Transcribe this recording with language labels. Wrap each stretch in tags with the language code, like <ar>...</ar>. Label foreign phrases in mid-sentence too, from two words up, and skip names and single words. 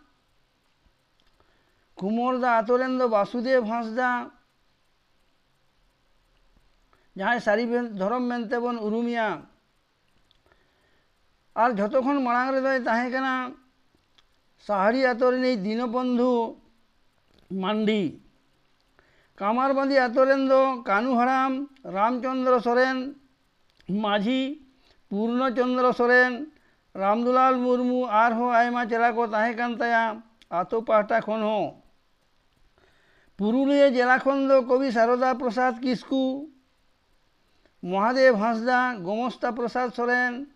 <sat>कुमोरदा आतो रेन दो वासुदेव हांसदा जहाँ सारी धरम मेनते बन उरुमिया और झतोखन मांग रे ताहें कना साहारी आतो रिनी दीनबंधु मांडी कामारबांधी आतो रेन दो कानू हराम रामचंद्र सोरेन माझी पूर्णचंद्र सोरेन रामदुलाल मुर्मू और हो आयमा चेला को ताहें कान ताया आतो पाहटा खन हो पुरुलिया जिला खन दो कवि शारदा प्रसाद किस्कू महादेव हांसदा गोमस्ता प्रसाद सोरेन</sat>